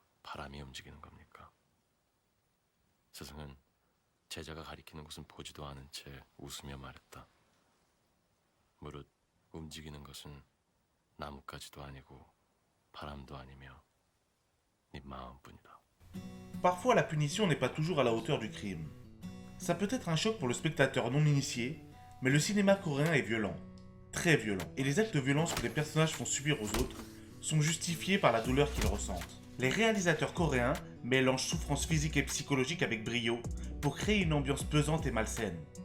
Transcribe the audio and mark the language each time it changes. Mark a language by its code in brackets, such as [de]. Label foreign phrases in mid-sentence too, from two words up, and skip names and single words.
[ko] 바람이 움직이는 겁니까? 스승은 제자가 가리키는 것은 보지도 않은 채 웃으며 말했다. 무릇 움직이는 것은 나뭇가지도 아니고 바람도 아니며 네 마음뿐이다. [fr] Parfois, la punition n'est pas toujours à la hauteur du crime. Ça peut être un choc pour le spectateur non initié, mais le cinéma coréen est violent, très violent, et les actes de violence que les personnages font subir aux autres sont justifiés par la douleur qu'ils ressentent. Les réalisateurs coréens mélangent souffrance physique et psychologique avec brio pour créer une ambiance pesante et malsaine.